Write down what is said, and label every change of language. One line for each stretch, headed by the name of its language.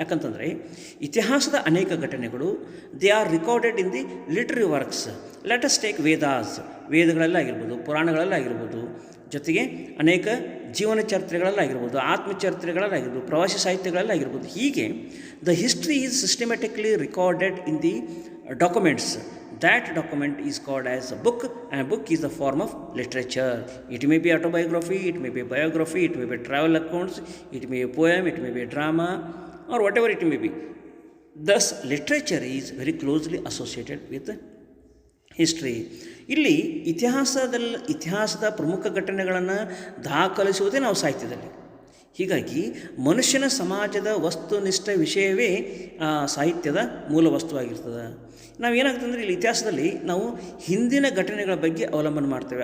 Kannada: ಯಾಕಂತಂದರೆ ಇತಿಹಾಸದ ಅನೇಕ ಘಟನೆಗಳು
English: They are recorded in the literary works. Let's take
Kannada: ವೇದಗಳಲ್ಲಾಗಿರ್ಬೋದು, ಪುರಾಣಗಳಲ್ಲಾಗಿರ್ಬೋದು, ಜೊತೆಗೆ ಅನೇಕ ಜೀವನ ಚರಿತ್ರೆಗಳಲ್ಲಾಗಿರ್ಬೋದು, ಆತ್ಮಚರಿತ್ರೆಗಳಲ್ಲಾಗಿರ್ಬೋದು, ಪ್ರವಾಸಿ ಸಾಹಿತ್ಯಗಳಲ್ಲಾಗಿರ್ಬೋದು. ಹೀಗೆ
English: The history is systematically recorded in the documents. That document is called as a book, and a book is a form of literature. It may be autobiography, it may be biography, it may be travel accounts, it may be a poem, it may be a drama, or whatever it may be. Thus, literature is very closely associated with history.
Kannada: ಇಲ್ಲಿ ಇತಿಹಾಸದ ಪ್ರಮುಖ ಘಟನೆಗಳನ್ನು ದಾಖಲಿಸುವುದೇ ನಾವು ಸಾಹಿತ್ಯದಲ್ಲಿ. ಹೀಗಾಗಿ ಮನುಷ್ಯನ ಸಮಾಜದ ವಸ್ತುನಿಷ್ಠ ವಿಷಯವೇ ಸಾಹಿತ್ಯದ ಮೂಲ ವಸ್ತುವಾಗಿರ್ತದೆ. ನಾವೇನಾಗ್ತದೆ ಅಂದರೆ ಇಲ್ಲಿ ಇತಿಹಾಸದಲ್ಲಿ ನಾವು ಹಿಂದಿನ ಘಟನೆಗಳ ಬಗ್ಗೆ ಅವಲಂಬನೆ ಮಾಡ್ತೇವೆ.